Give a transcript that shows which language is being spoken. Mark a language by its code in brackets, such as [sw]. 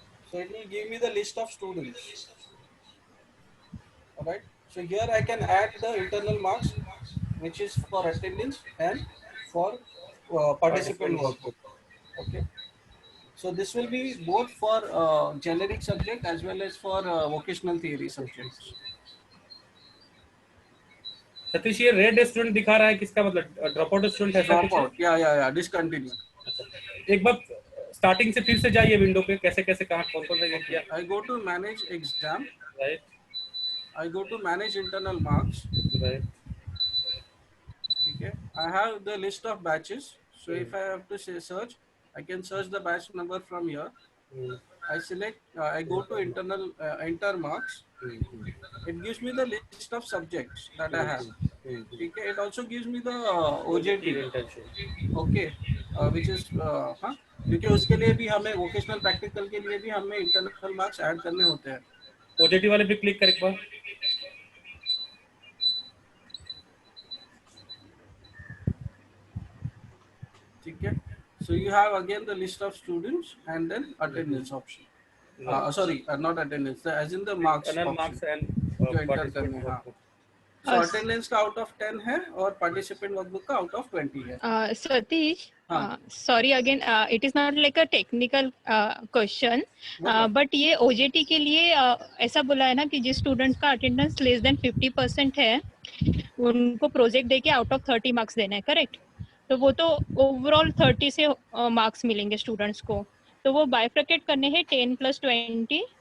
[en] So it will give me the list of students. Alright, so here I can add the internal marks which is for attendance and for participant workbook. Okay, so this will be both for generic subject as well as for vocational theory subjects. [hi] Satish ये red student दिखा रहा है, किसका मतलब drop out student है? [en] Drop out, [hi] या [en] Discontinue. [hi] एक बार starting से फिर से जाइए विंडो पे, कैसे कैसे कहाँ कौन कौन सा किया. [en] I go to manage exam. Right I go to manage internal marks. Right. Okay, I have the list of batches. So if I have to say search, I can search the batch number from here. I select, I go to internal enter marks. It gives me the list of subjects that I have. Okay, it also gives me the OJT. Okay, which is [hi] हाँ, क्योंकि उसके लिए भी हमें vocational practical के लिए भी हमें इंटरनल मार्क्स ऐड करने होते हैं. ओजेटी वाले पे क्लिक कर एक बार. ठीक है? [en] So you have again the list of students and then attendance option. Sorry, not attendance, as in the marks internal option. marks and [hi] जो enter करने [en] participant [hi] हैं. [en] workbook. So attendance [hi] का [en] out of 10 [hi] है और [en] participant workbook का out of 20 [hi] है. [en] Satish, [hi] हाँ. [en] sorry again, it is not like a technical question, but [hi] ये OJT के लिए ऐसा बोला है ना कि जिस स्टूडेंट का अटेंडेंस लेस देन 50% है उनको प्रोजेक्ट देके आउट ऑफ 30 मार्क्स देना है, करेक्ट? तो वो तो ओवरऑल 30 से मार्क्स मिलेंगे स्टूडेंट्स को, तो वो बाइफरकेट करने हैं 10 + 20.